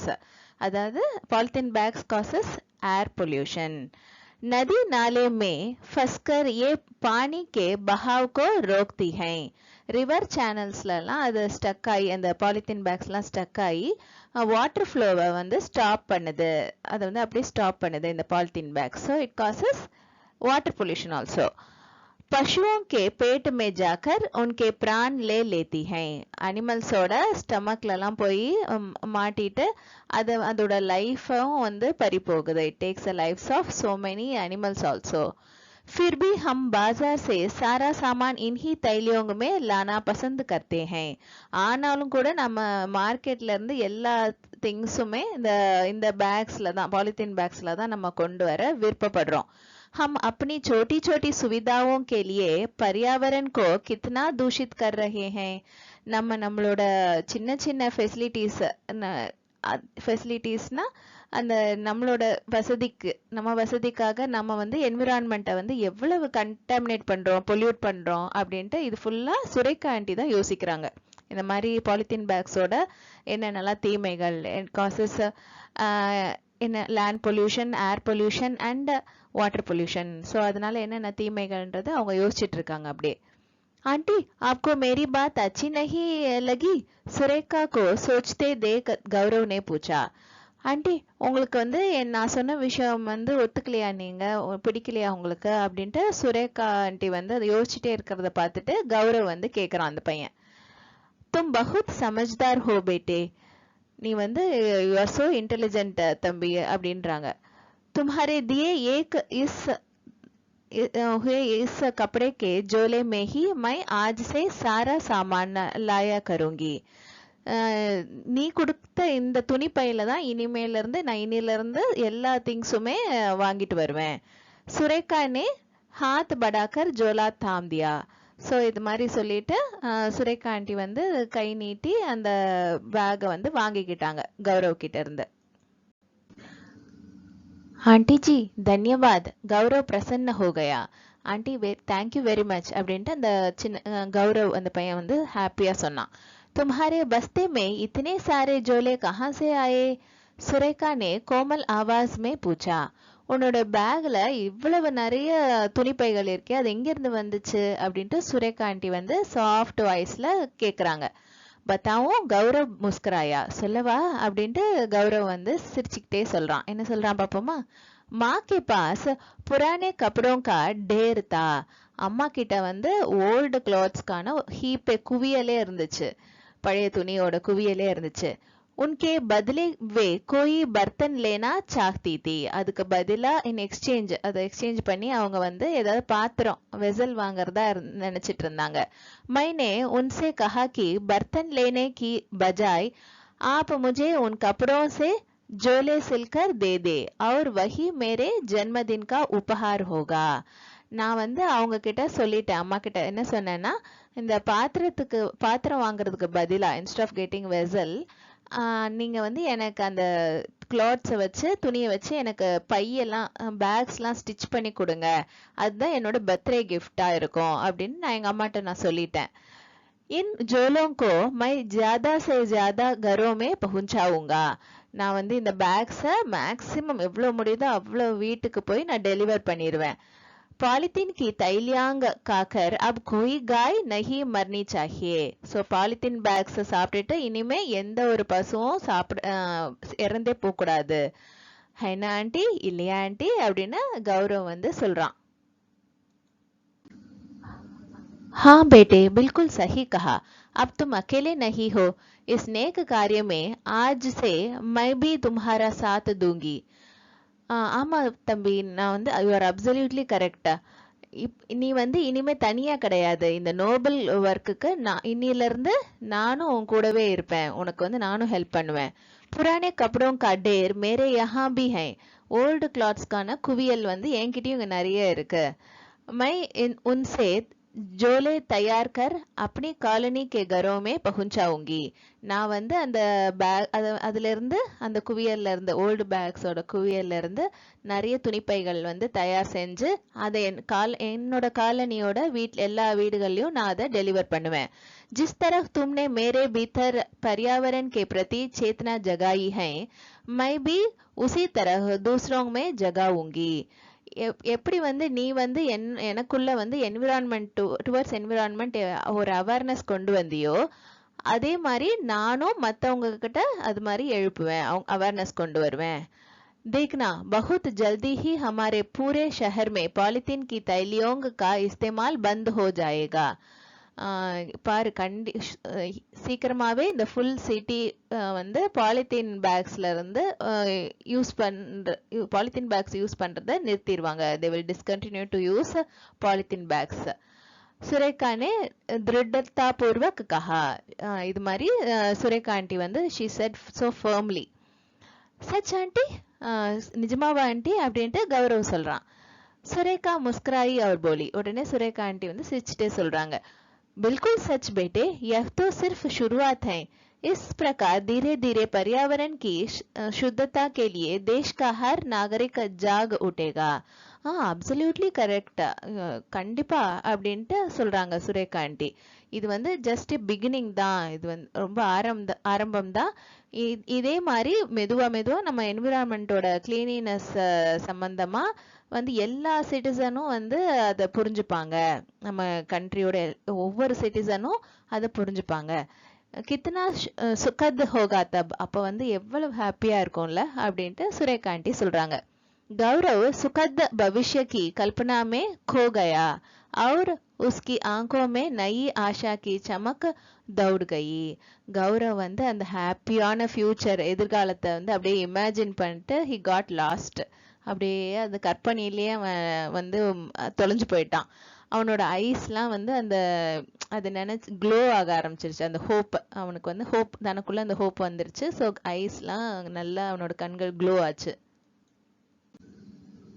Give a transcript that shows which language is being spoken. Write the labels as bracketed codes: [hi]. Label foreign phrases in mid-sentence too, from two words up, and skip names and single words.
[en] அதாவது polythene bags causes air pollution. [hi] नदी नाले में फंसकर ये पानी के बहाव को रोकती हैं. [en] river channels [ta] அது ஸ்டக் ஆகி அந்த [en] polythene bags [ta] ஸ்டக் ஆகி [en] water flow [ta] வந்து ஸ்டாப் பண்ணுது, அதை வந்து அப்படியே ஸ்டாப் பண்ணுது இந்த [en] polythene bags. so it causes water pollution also. [hi] पशुओं के पेट में जाकर उनके प्राण ले लेती हैं. [en] animals stomach [ta] போய் மாட்டிட்டு அதோட லைஃபும் வந்து பறி போகுது. [en] it takes the lives of so many animals also. [hi] फिर भी हम बाजार से सारा सामान इन्हीं தைலியோं में लाना पसंद करते हैं. [ta] ஆனாலும் கூட நம்ம மார்க்கெட்ல இருந்து எல்லா திங்ஸுமே இந்த பேக்ஸ்ல தான், [en] polythene bags [ta] தான் நம்ம கொண்டு வர விருப்பப்படுறோம். [hi] हम अपनी छोटी छोटी सुविधाओं के लिए पर्यावरण को कितना दूषित कर रहे हैं. [ta] நம்மளோட சின்ன சின்ன ஃபெசிலிட்டிஸ்னா அந்த நம்மளோட வசதிக்காக நம்ம வந்து என்விரான்மெண்ட்டை வந்து எவ்வளவு கண்டாமினேட் பண்றோம், பொல்யூட் பண்றோம் அப்படின்ட்டு இது ஃபுல்லா சுரேகா ஆண்டி தான் யோசிக்கிறாங்க. இந்த மாதிரி [en] polythene bags [ta] என்னென்னலாம் தீமைகள் காசஸ், என்ன [en] land pollution, air pollution and water pollution. [ta] ஸோ அதனால என்னென்ன தீமைகள்ன்றது அவங்க யோசிச்சுட்டு இருக்காங்க அப்படியே. [hi] आंटी आपको मेरी बात अच्छी नहीं लगी? सुरेखा को सोचते देख गौरव ने पूछा. [ta] ஆண்டி உங்களுக்கு வந்து நான் சொன்ன விஷயம் வந்து ஒத்துக்கலையா, நீங்க பிடிக்கலையா உங்களுக்கு அப்படின்ட்டு சுரேகா ஆண்டி வந்து அதை யோசிச்சுட்டே இருக்கிறத பார்த்துட்டு கௌரவ் வந்து கேட்குறான் அந்த பையன். [hi] तुम बहुत समझदार हो बेटे, [ta] நீ வந்து [en] you are so intelligent [ta] தம்பி அப்படின்றாங்க. [hi] तुम्हारे दिए एक इस कपड़े के जोले में ही मैं आज से सारा सामान लाया करूंगी. [ta] நீ கொடுத்த இந்த துணி பையில தான் இனிமேல இருந்து நான் இன்னில இருந்து எல்லா திங்ஸுமே வாங்கிட்டு வருவேன். [hi] சுரேகா ने हाथ बढ़ाकर जोला थाम दिया. [ta] ஸோ இது மாதிரி சொல்லிட்டு சுரேகா ஆண்டி வந்து கை நீட்டி அந்த பேக்கை வந்து வாங்கிக்கிட்டாங்க கௌரவ் கிட்ட இருந்து. [hi] आंटी जी धन्यवाद, गौरव प्रसन्न हो गया. [ta] ஆண்டி [en] thank you very much [ta] அப்படின்ட்டு அந்த சின்ன கௌரவ் அந்த பையன் வந்து ஹாப்பியா சொன்னான். [hi] तुम्हारे बस्ते में इतने सारे झोले कहाँ से आए? सुरेखा ने कोमल आवाज में पूछा. [ta] உன்னோட பேக்ல இவ்வளவு நிறைய துணிப்பைகள் இருக்கே, அது எங்க இருந்து வந்துச்சு அப்படின்ட்டு சுரேகா ஆண்டி வந்து [en] soft voice [ta] கேக்குறாங்க. [hi] बताऊं गौरव मुस्कराया, [ta] சொல்லவா அப்படின்ட்டு கௌரவ் வந்து சிரிச்சுக்கிட்டே சொல்றான். என்ன சொல்றான் பாப்போமா? [hi] माँ के पास पुराने कपड़ों का ढेर था. [ta] அம்மா கிட்ட வந்து [en] old clothes [ta] ஹீப்பே குவியலே இருந்துச்சு, பழைய துணியோட குவியலே இருந்துச்சு. [hi] उनके बदले वे कोई बर्तन लेना चाहती थी. [ta] அதுக்கு பதிலா [en] in exchange, [ta] அதை எக்ஸ்சேஞ்ச் பண்ணி அவங்க வந்து ஏதாவது பாத்திரம் வெசல் வாங்குறதா நினைச்சிட்டு இருந்தாங்க. [hi] मैंने उनसे कहा कि बर्तन लेने की बजाय आप मुझे उन कपड़ों से झोले सिलकर दे दे और वही मेरे जन्मदिन का उपहार होगा. [ta] நான் வந்து அவங்க கிட்ட சொல்லிட்டேன், அம்மா கிட்ட என்ன சொன்னேன்னா, இந்த பாத்திரம் வாங்குறதுக்கு பதிலா [en] instead of getting vessel, [ta] நீங்க வந்து எனக்கு அந்த கிளாத்ஸை வச்சு துணியை வச்சு எனக்கு பையெல்லாம் பேக்ஸ்லாம் ஸ்டிச் பண்ணி கொடுங்க, அதுதான் என்னோட [en] birthday gift [ta] இருக்கும் அப்படின்னு நான் எங்க அம்மாட்ட நான் சொல்லிட்டேன். [hi] इन झोलों को मैं ज्यादा से ज्यादा घरों में पहुंचाऊंगा. [ta] நான் வந்து இந்த பேக்ஸை மேக்சிமம் எவ்வளவு முடியுதோ அவ்வளவு வீட்டுக்கு போய் நான் டெலிவர் பண்ணிடுவேன். [hi] पॉलीथीन की थैलियांग खाकर अब कोई गाय नहीं मरनी चाहिए. [ta] ஸோ பாலித்தீன் பேக்ஸ் சாப்பிட்டுட்டு இனிமே எந்த ஒரு பசுவும் இறந்தே போகக்கூடாது. ஹைனா ஆண்டி, இல்லையா ஆண்டி அப்படின்னு கௌரவ் வந்து சொல்றான். [hi] हाँ बेटे, बिल्कुल सही कहा. अब तुम अकेले नहीं हो. इस नेक कार्य में आज से मैं भी तुम्हारा साथ दूंगी. [ta] ஆமா தம்பி, நான் வந்து [en] you are absolutely correct. [ta] நீ வந்து இனிமே தனியா கிடையாது. இந்த [en] noble work [ta] நான் இன்னில இருந்து நானும் உன் கூடவே இருப்பேன், உனக்கு வந்து நானும் ஹெல்ப் பண்ணுவேன். [hi] पुराने कपड़ों का ढेर मेरे यहाँ भी है. [en] old clothes [ta] குவியல் வந்து என்கிட்டயும் இங்க நிறைய இருக்கு. [hi] मैं उनसे झोले तैयार कर अपनी कॉलोनी के घरों में पहुंचाऊंगी. [ta] நான் வந்து அந்த பேக் அதுல இருந்து அந்த குவியல்ல இருந்து [en] old bags [ta] குவியல்ல இருந்து நிறைய துணிப்பைகள் வந்து தயார் செஞ்சு அதை என்னோட காலனியோட எல்லா வீடுகள்லயும் நான் அதை டெலிவர் பண்ணுவேன். [hi] जिस तरह तुमने मेरे भीतर पर्यावरण के प्रति चेतना जगाई है, मैं भी उसी तरह दूसरों में जगाऊंगी. [ta] எப்படி வந்து நீ வந்து எனக்குள்ள வந்து [en] environment towards environment [ta] ஒரு அவேர்னஸ் கொண்டு வந்தியோ, அதே மாதிரி நானும் மற்றவங்க கிட்ட அது மாதிரி எழுப்புவேன், அவேர்னஸ் கொண்டு வருவேன். [hi] देखना बहुत जल्दी ही हमारे पूरे शहर में पॉलीथीन की थैलियों का इस्तेमाल बंद हो जाएगा. [ta] பாரு, சீக்கிரமாவே இந்த [en] full city [ta] வந்து [en] polythene bags [ta] இருந்து [en] polythene bags use [ta] பண்றதை நிறுத்திடுவாங்க. [en] they will discontinue to use polythene bags. [hi] சுரேகா ने दृढ़ता पूर्वक कहा. [ta] இது மாதிரி சுரேகா ஆண்டி வந்து [en] she said so firmly. [ta] சச் ஆண்டி, நிஜமாவா ஆண்டி அப்படின்ட்டு கௌரவ் சொல்றான். [hi] सुरेखा मुस्कराई और बोली. [ta] உடனே சுரேகா ஆண்டி வந்து சிரிச்சுட்டே சொல்றாங்க, [hi] बिल्कुल सच बेटे, यह तो सिर्फ शुरुआत है. इस प्रकार धीरे धीरे पर्यावरण की शुद्धता के लिए देश का हर नागरिक जाग उठेगा. [en] absolutely correct, [ta] கண்டிப்பா அப்படின்ட்டு சொல்றாங்க சுரேகா ஆண்டி. இது வந்து [en] just beginning [ta] தான், இது வந்து ரொம்ப ஆரம்பம் தான். இதே மாதிரி மெதுவா மெதுவா நம்ம [en] environment cleanliness [ta] சம்பந்தமா வந்து எல்லா சிட்டிசனும் வந்து அதை புரிஞ்சுப்பாங்க. நம்ம கண்ட்ரியோட ஒவ்வொரு சிட்டிசனும் அதை புரிஞ்சுப்பாங்க. [hi] कितना सुखद होगा तब, [ta] அப்ப வந்து எவ்வளவு ஹாப்பியா இருக்கும்ல அப்படின்ட்டு சுரேகா ஆண்டி சொல்றாங்க. [hi] गौरव सुखद भविष्य की कल्पना में खो गया और उसकी आंखों में नई आशा की चमक दौड़ गई. [ta] கௌரவ் வந்து அந்த ஹாப்பியான ஃபியூச்சர் எதிர்காலத்தை வந்து அப்படியே இமேஜின் பண்ணிட்டு [en] he got lost. [ta] அப்படியே அந்த கற்பனையிலேயே அவன் வந்து தொலைஞ்சு போயிட்டான். அவனோட ஐஸ்லாம் வந்து அதை நினைச்சு க்ளோ ஆக ஆரம்பிச்சிருச்சு. அந்த ஹோப், அவனுக்கு வந்து ஹோப், தனக்குள்ள அந்த ஹோப் வந்துருச்சு. ஸோ ஐஸ்லாம் நல்லா அவனோட கண்கள் க்ளோ ஆச்சு.